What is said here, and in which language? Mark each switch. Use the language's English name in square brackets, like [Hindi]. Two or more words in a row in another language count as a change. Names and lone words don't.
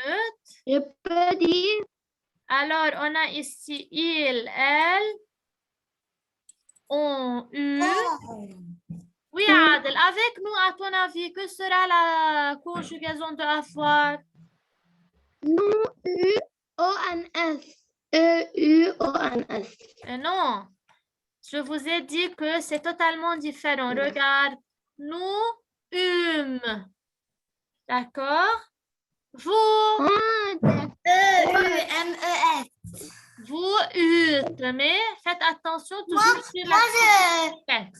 [French] Je peux dire Alors, on a ici il, elle, on, U. Oui, Adel, avec nous, à ton avis, que sera la conjugaison de avoir? nous, U-O-N-S. E-U-O-N-S. Non, je vous ai dit que c'est totalement différent. Regarde, nous, d'accord? Vous, E-U-M-E-S. vous, mais faites attention toujours sur la texte.